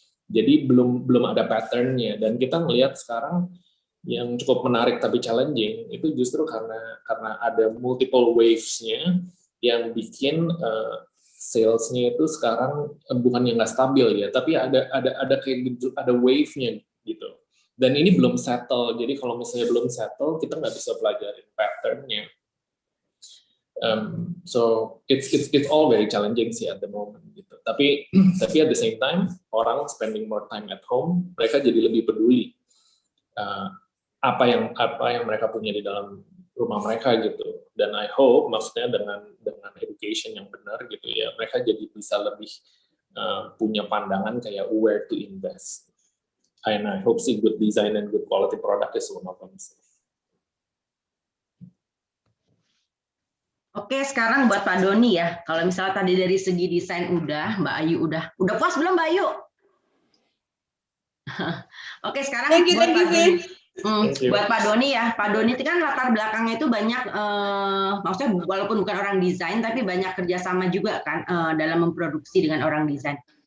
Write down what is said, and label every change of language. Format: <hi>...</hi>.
<id>Jadi belum ada pattern-nya dan kita ngelihat sekarang yang cukup menarik tapi challenging itu justru karena ada multiple waves-nya yang bikin sales-nya itu sekarang bukan yang nggak stabil ya, tapi ada kayak gitu, ada wave-nya gitu. Dan ini belum settle. Jadi kalau misalnya belum settle, kita nggak bisa pelajarin pattern-nya.</id> <en>So it's all very challenging sih at the moment gitu.</en> <id>Tapi</id> <en>at the same time</en> <id>orang</id> <en>spending more time at home,</en> <id>mereka jadi lebih peduli apa yang mereka punya di dalam rumah mereka gitu. Dan</id> <en>I hope</en> <id>maksudnya dengan education yang benar gitu ya, mereka jadi bisa lebih punya pandangan kayak</id> <en>where to invest. And I hope sih good design and good quality product is one of them.</en> <id>Oke, sekarang buat Pak Doni ya. Kalau misalnya tadi dari segi desain udah, Mbak Ayu udah puas belum Mbak Ayu? Oke, sekarang buat Pak Doni. Buat Pak Doni ya, Pak Doni itu kan latar belakangnya itu banyak, maksudnya walaupun bukan orang desain, tapi banyak kerjasama juga kan dalam memproduksi dengan orang desain.</id>